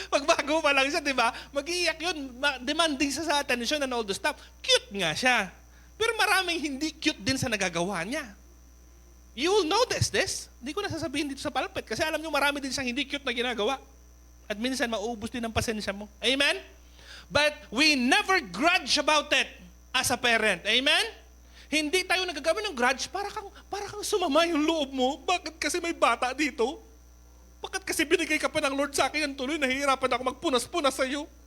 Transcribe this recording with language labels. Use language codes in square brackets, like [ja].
[tl] Magbago pa lang siya, di ba? Mag-iiyak yun, demanding sa attention [en] and all the stuff. [tl] Cute nga siya. Pero maraming hindi cute din sa nagagawa niya. [en] You will notice this. [tl] Hindi ko nasasabihin dito sa pulpit kasi alam nyo marami din siyang hindi cute na ginagawa. At minsan maubos din ang pasensya mo. Amen? [en] But we never grudge about it as a parent. Amen? [tl] Hindi tayo nagagawa ng grudge para kang sumama yung loob mo. Bakit kasi may bata dito? Bakit kasi binigay ka pa ng Lord sa akin ang tuloy? Nahihirapan ako magpunas-punas sa iyo.